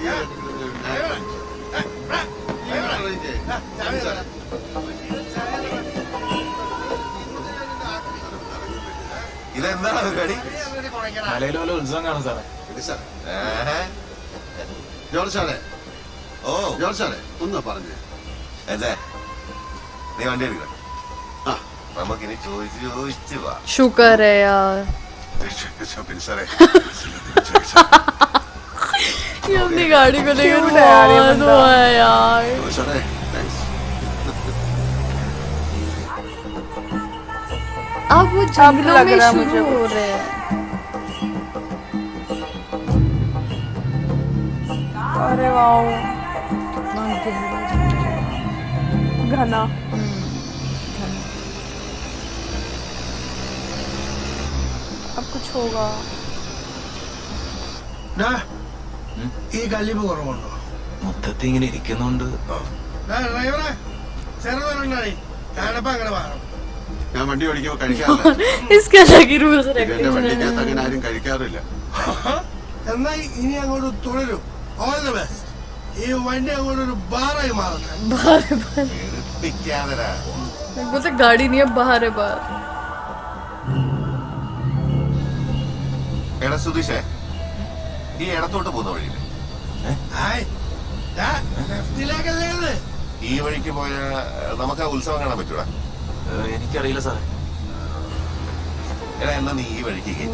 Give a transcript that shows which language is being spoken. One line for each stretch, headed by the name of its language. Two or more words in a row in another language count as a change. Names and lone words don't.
Malayalam: ഇതെന്താണ് പരിപാടി? മലയിൽ വല്ല ഉത്സവം കാണും സാറേ. ഏഹ്? ജോർജ് സാറേ ഓ ജോർജ് സാറേ ഒന്ന് പറഞ്ഞേ. എന്തേ നീ വണ്ടി എടുക്ക. ആ നമുക്കിനി ചോദിച്ചു വാ.
Hindi: शुक्र है यार
Malayalam: പിന്നെ സാറേ
Hindi: ये अपनी गाड़ी को लेकर Cute है यार ये बहुत बंदा। हुआ है यार
Malayalam: ജോർജ് സാറേ താങ്ക്സ്.
Hindi: अब वो जंगलों लग में रहा है शुरू मुझे हो कुछ। रहे हैं अरे वाओ कितना गहरा जंगल है। घना अब कुछ होगा
Malayalam: ഡാ, ഈ കല്ലിപ്പ് കുറവുണ്ടോ? മൊത്തത്തിൽ ഇങ്ങനെ ഇരിക്കുന്നോണ്ട് ഡാ, ഡ്രൈവറെ ചെറുതണ്ടായി കടപ്പ അങ്ങനെ മാറും. ഞാൻ വണ്ടി ഓടിക്കുമ്പോൾ കഴിക്കാറില്ല.
Hindi: इसके अलग ही रूल्स
Malayalam: എന്റെ
Hindi: रखते
Malayalam: വണ്ടിക്കകത്ത്
Hindi: हैं
Malayalam: അങ്ങനെ ആരും കഴിക്കാറില്ല. എന്നാ ഇനി അങ്ങോട്ട് തുടരും.
English: all the best.
Malayalam: ഈ വണ്ടി അങ്ങോട്ട് ഒരു ബാറായി മാറുന്നത്. എടുപ്പിക്കാതെടാ.
Hindi: मेरे को तो गाड़ी नहीं है बाहर है बाहर
Malayalam: എടാ സുധീഷേ ഈ ഇടത്തോട്ട് പോകുന്ന വഴിയില്ലേ? ആയ്, ഡാ, ലെഫ്റ്റിലേക്കല്ലേ ഇത്? ഈ വഴിക്ക് പോയ നമുക്ക് ആ ഉത്സവം കാണാൻ പറ്റൂടാ? എനിക്കറിയില്ല സാറേ. എടാ എന്നാ നീ ഈ വഴിക്ക് കേറി.